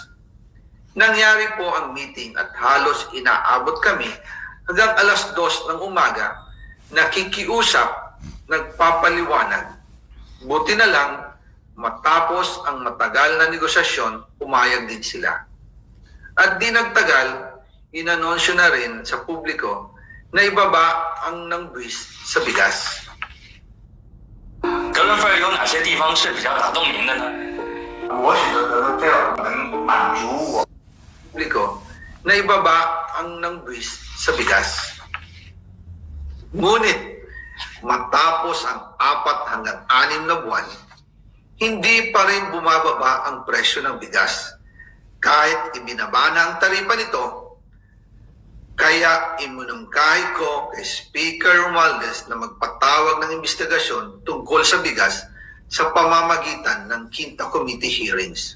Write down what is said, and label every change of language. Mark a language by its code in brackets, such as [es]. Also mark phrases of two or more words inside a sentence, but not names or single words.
[tl] Nangyari po ang meeting at halos inaabot kami hanggang alas 2 ng umaga, nakikiusap, nagpapaliwanag. Buti na lang, matapos ang matagal na negosasyon, pumayag din sila. At di nagtagal, inanunsyo na rin sa publiko na ibaba ang nangbuwis sa bigas. [zh] 格伦菲尔有哪些地方是比较打动您的呢？我觉得格伦菲尔能满足我。 [tl] Publiko na ibaba ang nangbuwis sa bigas. Ngunit matapos ang 4 hanggang 6 na buwan, hindi pa rin bumababa ang presyo ng bigas. Kahit ibinaba na ang taripa nito, kaya iminungkahi ko kay Speaker Romualdez na magpatawag ng investigasyon tungkol sa bigas sa pamamagitan ng Quinta Committee hearings.